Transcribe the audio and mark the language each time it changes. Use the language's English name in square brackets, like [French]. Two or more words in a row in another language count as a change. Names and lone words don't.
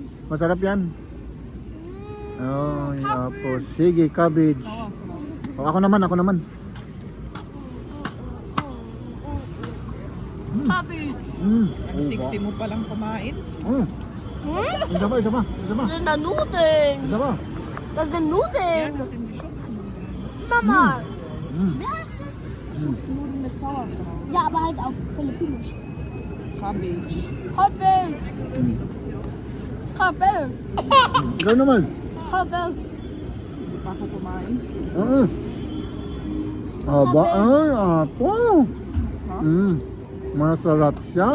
[Filipino] masarap yan. Oh, apo. Sige, cabbage. Oh, ako naman. Cabbage. Ang sexy mo palang kumain. Isa pa. [German] Das ist der Nudeln. [Filipino] Isa pa. [German] Das sind Nudeln. [Filipino] Kasi hindi siya. Mama. [German] Wer ist das? Nudeln mit Sauerkraut. Ja, aber halt auf Philippinisch. [Filipino] Cabbage. Cabbage. Cabbage. Ikaw naman. Cabbage. Hindi pa ako kumain. Oo. Aba, ay, apo. Masarap siya.